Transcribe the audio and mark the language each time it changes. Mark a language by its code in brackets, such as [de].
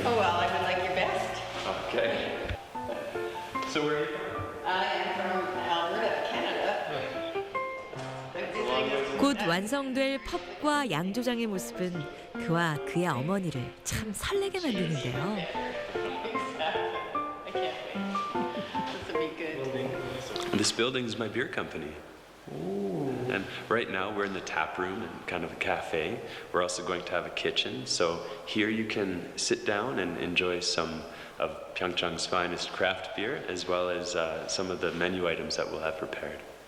[en] Oh well, I would like your best. Okay. So where are you from? I am from Alberta, [ko] 곧 완성될 펍과 양조장의 모습은 그와 그의 어머니를 참 설레게 만드는데요. [en] This building is my beer company. And right now we're in the tap room and kind of a cafe. We're also going to have a kitchen. So here you can sit down and enjoy some of Pyeongchang's finest craft beer, as well as some of the menu items that we'll have prepared.